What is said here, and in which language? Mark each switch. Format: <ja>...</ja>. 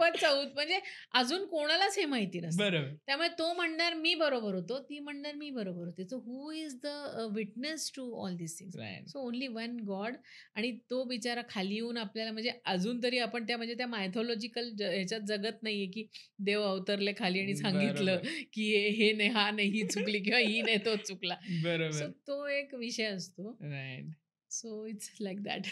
<mr>पण म्हणजे अजून कोणालाच हे माहिती नसतं. बरोबर. त्यामुळे तो म्हणणार मी बरोबर होतो, ती म्हणणार मी बरोबर होते.</mr> <en>So who is the witness to all this things? Right. So only one god.</en> <mr>आणि तो बिचारा खाली येऊन आपल्याला म्हणजे अजून तरी आपण त्या म्हणजे त्या मायथॉलॉजिकल ह्याच्यात जगत नाहीये, की देव अवतरले खाली आणि सांगितलं, बरोबर. की हे नाही, हा नाही, ही चुकली किंवा ही नाही, तो चुकला.</mr> <en>so</en> <mr>बरोबर. तो एक विषय असतो.</mr> <en>Right. So it's like that.</en>